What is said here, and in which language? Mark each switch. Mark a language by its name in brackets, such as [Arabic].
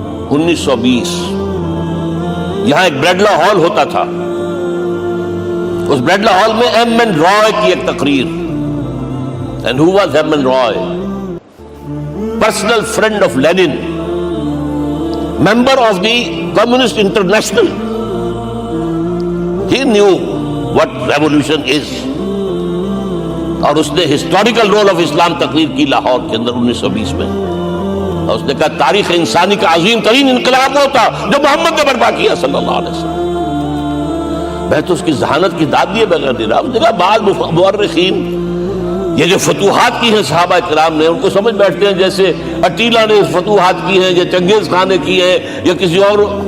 [Urdu] 1920 یہاں ایک بریڈلا ہال ہوتا تھا. اس بریڈلا ہال میں ایم این رائے کی ایک تقریر. [English] And who was M N Roy? Personal friend of Lenin, member of the Communist International. He knew what revolution is. [Urdu] اور اس نے ہسٹوریکل رول آف اسلام تقریر کی لاہور کے اندر 1920 میں. اور اس نے کہا تاریخ انسانی کا عظیم ترین انقلاب وہ تھا جو محمد نے برپا کیا صلی اللہ علیہ وسلم. میں تو اس کی ذہانت کی داد دیے بغیر نہیں رہا. اس نے کہا بعض مورخین یہ جو فتوحات کی ہیں صحابہ کرام نے ان کو سمجھ بیٹھتے ہیں جیسے اٹیلا نے فتوحات کی ہیں یا چنگیز خان نے کی ہے یا کسی اور.